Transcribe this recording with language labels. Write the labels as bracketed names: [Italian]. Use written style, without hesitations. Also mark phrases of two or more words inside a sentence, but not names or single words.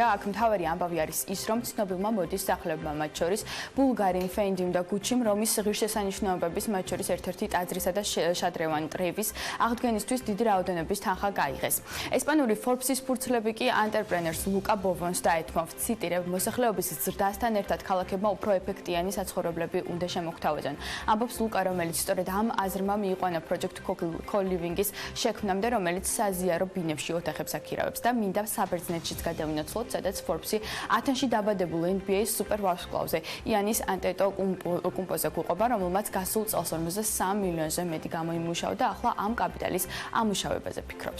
[Georgian] აქ მთავარი ამბავი არის ის, რომ ცნობილმა მოდის სახლებმა, მათ შორის ბულგარინ, ფენდიმ და გუჩიმ, რომის ღირსშესანიშნაობების, მათ შორის ერთ-ერთი ტაძრისა და შადრევან ტრევის აღდგენისთვის დიდი რაოდენობის თანხა გაიღეს. ესპანური Forbes-ის ფურცლები კი ანტრეპრენერს ლუკა ბოვონს დაეთმო, ციტირებ, მოსახლეობის ზრდასთან ერთად ქალაქებმა უფრო ეფექტიანი საცხოვრებლები უნდა შემოგთავაზონ. ამბობს ლუკა, რომელიც სწორედ ამ აზრმა მიიყვანა [English] project co-living- [Georgian] ის შექმნამდე, რომელიც საზიარო ბინებში ოთახებს აქირავებს და მინდა საბერძნეთშიც გადავინაცვლოთ, სადაც Forbes-ი ათენში დაბადებულ NBA-ის სუპერ ვარსკვლავზე იანის ანტეტოკუმპოზე გვიყვება, რომელმაც გასულ წელს 53 მილიონზე მეტი გამოიმუშავა და ახლა ამ კაპიტალის ამუშავებაზე ფიქრობს.